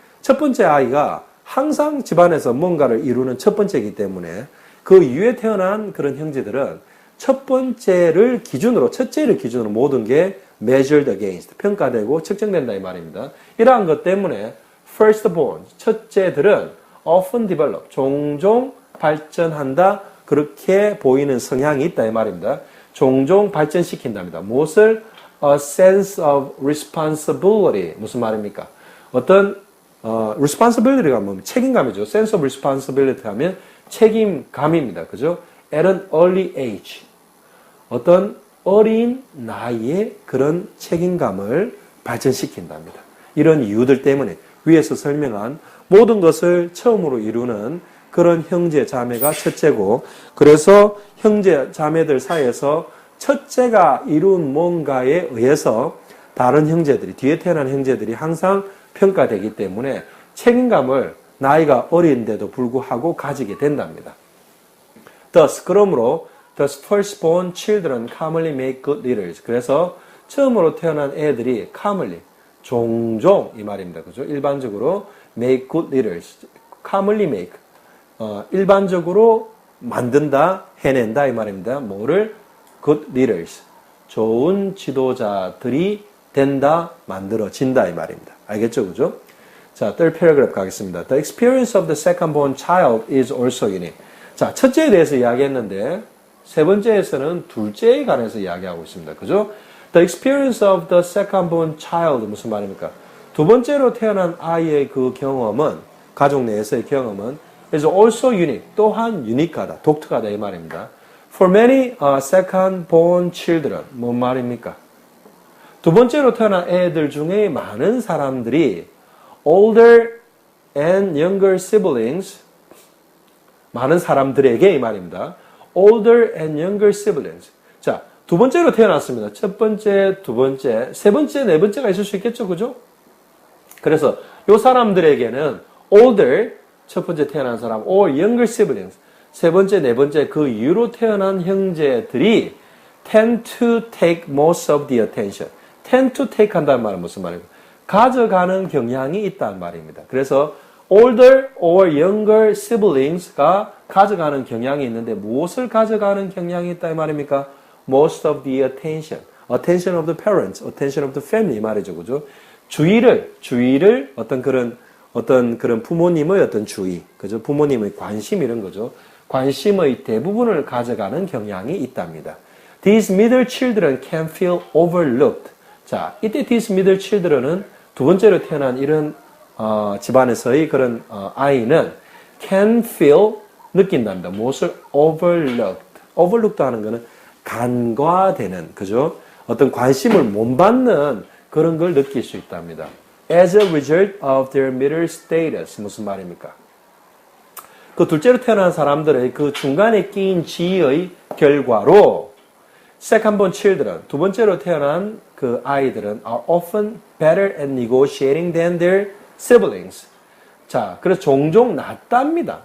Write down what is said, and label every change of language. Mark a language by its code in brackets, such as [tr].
[ko] 첫 번째 아이가 항상 집안에서 뭔가를 이루는 첫 번째이기 때문에 그 이후에 태어난 그런 형제들은 첫 번째를 기준으로, 첫째를 기준으로 모든 게 [en] measured against, [ko] 평가되고 측정된다 이 말입니다. 이러한 것 때문에 firstborn, 첫째들은 [en] often develop, [ko] 종종 발전한다, 그렇게 보이는 성향이 있다 이 말입니다. 종종 발전시킨답니다. 무엇을? [en] A sense of responsibility. [ko] 무슨 말입니까? 어떤 responsibility가 뭡니까? 책임감이죠. sense of responsibility 하면 책임감입니다. 그죠? [en] At an early age. [ko] 어떤 어린 나이에 그런 책임감을 발전시킨답니다. 이런 이유들 때문에 위에서 설명한 모든 것을 처음으로 이루는 그런 형제 자매가 첫째고, 그래서 형제 자매들 사이에서 첫째가 이룬 뭔가에 의해서 다른 형제들이, 뒤에 태어난 형제들이 항상 평가되기 때문에 책임감을 나이가 어린데도 불구하고 가지게 된답니다. [en] Thus, [ko] 그러므로 [en] Thus firstborn children commonly make good leaders. [ko] 그래서 처음으로 태어난 애들이 commonly, 종종 이 말입니다. 그죠? 일반적으로 [en] make good leaders. commonly make. [ko] 일반적으로 만든다, 해낸다 이 말입니다. 뭐를? [en] good leaders. [ko] 좋은 지도자들이 된다, 만들어진다 이 말입니다. 알겠죠? 그죠? [en] 자, third paragraph [ko] 가겠습니다. [en] The experience of the second born child is also unique. [ko] 자, 첫째에 대해서 이야기했는데 세 번째에서는 둘째에 관해서 이야기하고 있습니다. 그죠? [en] The experience of the second born child [ko] 무슨 말입니까? 두 번째로 태어난 아이의 그 경험은, 가족 내에서의 경험은 [en] is also unique. [ko] 또한 유니크하다, 독특하다 이 말입니다. [en] For many second born children, [ko] 뭔 말입니까? 두 번째로 태어난 애들 중에 많은 사람들이 [en] older and younger siblings, [ko] 많은 사람들에게 이 말입니다. [en] older and younger siblings. [ko] 자, 두 번째로 태어났습니다. 첫 번째, 두 번째, 세 번째, 네 번째가 있을 수 있겠죠, 그죠? 그래서 이 사람들에게는 older, 첫 번째 태어난 사람, [en] or younger siblings, [ko] 세 번째, 네 번째 그 이후로 태어난 형제들이 [en] tend to take most of the attention. tend to take [ko] 한다는 말은 무슨 말입니까? 가져가는 경향이 있다는 말입니다. 그래서 [en] older or younger siblings [ko] 가 가져가는 경향이 있는데 무엇을 가져가는 경향이 있다 이 말입니까? [en] most of the attention. attention of the parents, attention of the family [ko] 이 말이죠. 그죠? 주의를 어떤 그런 부모님의 어떤 주의, 그죠? 부모님의 관심 이런 거죠. 관심의 대부분을 가져가는 경향이 있답니다. [en] These middle children can feel overlooked. [ko] 자, 이때 [en] these middle children [ko] 은 두 번째로 태어난 이런 집안에서의 그런 아이는 [en] can feel [ko] 느낀답니다. 무엇을 overlooked. overlooked 하는 거는 간과되는, 그죠? 어떤 관심을 못 받는 그런 걸 느낄 수 있답니다. [en] As a result of their middle status. [ko] 무슨 말입니까? 그 둘째로 태어난 사람들의 그 중간에 끼인 지위의 결과로 [en] second-born children, [ko] 두 번째로 태어난 그 아이들은 [en] are often better at negotiating than their siblings. [ko] 자, 그래서 종종 낫답니다.